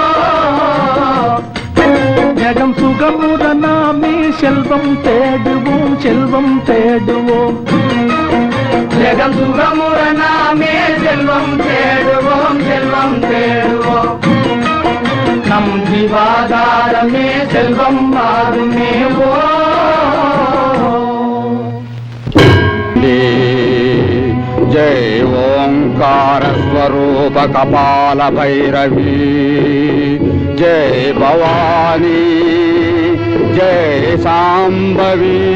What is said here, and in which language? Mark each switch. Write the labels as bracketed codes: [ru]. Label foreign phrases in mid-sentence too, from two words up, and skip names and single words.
[ta] ஜெகம் சுகமுற நாமே செல்வம் தேடுவோம் செல்வம் தேடுவோம் ஜெகம் சுகமுற நாமே செல்வம் தேடுவோம் செல்வம் தேடுவோம் நம் ஜீவாதாரமே செல்வம் ஆகுமே ஓ [sa] जय ओंकार स्वरूप कपाल भैरवी जय भवानी जय सांबवी